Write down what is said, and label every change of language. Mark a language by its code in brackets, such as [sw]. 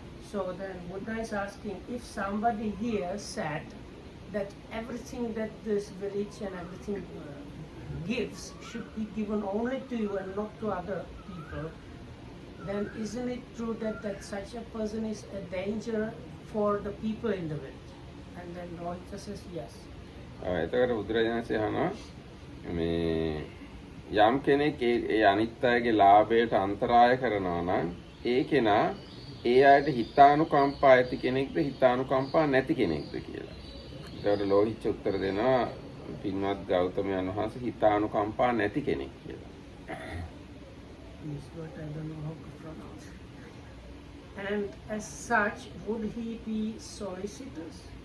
[en] So then Buddha is asking, if somebody here said that everything that this village and everything gives should be given only to you and not to other people, then isn't it true that such a person is a danger for the people in the village? And then Lohicca says yes. [si] එතකොට බුදුරජාණන්සේ අහනවා මේ යම් කෙනෙක් ඒ අනිත් අයගේ ලාභයට අන්තරාය කරනවා නම් ඒ කෙනා ඒ අයට හිතානුකම්පා ඇති කෙනෙක්ද හිතානුකම්පා නැති කෙනෙක්ද කියලා. ඒකට ලෝහිච්ච උත්තර දෙනවා පින්වත් ගෞතමයන් වහන්සේ හිතානුකම්පා නැති කෙනෙක් කියලා. [en] This word I don't know how to pronounce. And as such, would he be solicitous?